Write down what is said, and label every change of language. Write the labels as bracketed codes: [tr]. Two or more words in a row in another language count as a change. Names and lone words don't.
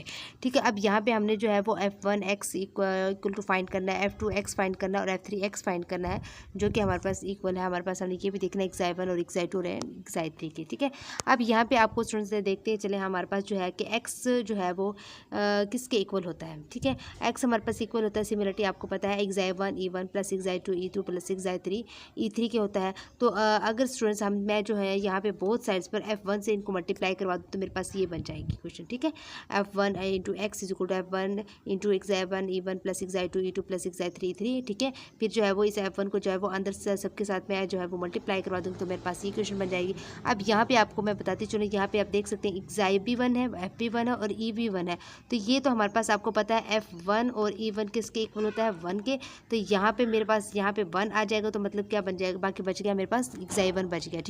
[hi] ठीक है, अब यहाँ पे हमने जो है वो F1 X [en] equal to [hi] फाइंड करना है, F2 X फाइंड करना है और F3 X फाइंड करना है, जो कि हमारे पास इक्वल है। हमारे पास हमने ये भी देखना है xi1 और xi2 है xi3 के। ठीक है, अब यहाँ पे आपको स्टूडेंट्स देखते हैं चले, हमारे पास जो है कि x जो है वो किसके इक्वल होता है। ठीक है, x हमारे पास इक्वल होता है, सिमिलरिटी आपको पता है [en] xi1 E1 plus xi2 E2 plus xi3 E3 [hi] के होता है। तो अगर स्टूडेंट्स मैं जो है यहाँ पे [en] both sides [hi] पर F1 से इनको मल्टीप्लाई करवा दूँ तो मेरे पास ये बन जाएगी क्वेश्चन। ठीक है, [en] F1 into x is equal to F1 into xi1 E1 plus xi2 E2 plus xi3 E3. [hi] ठीक है, फिर जो है वो इस F1 को जो है वो अंदर से सबके साथ में जो है वो मल्टीप्लाई करवा दूँगी तो मेरे पास ये क्वेश्चन बन जाएगी। अब यहाँ पे आपको मैं बताती चलूँ, यहाँ पे आप देख सकते हैं xi भी 1 है, f भी 1 है और e भी 1 है। तो ये तो हमारे पास आपको पता है F1 और E1 किसके इक्वल होता है, 1 के। तो यहाँ पे मेरे पास यहाँ पे 1 आ जाएगा तो मतलब क्या बन जाएगा, बाकी बच गया मेरे पास xi1 बच गया।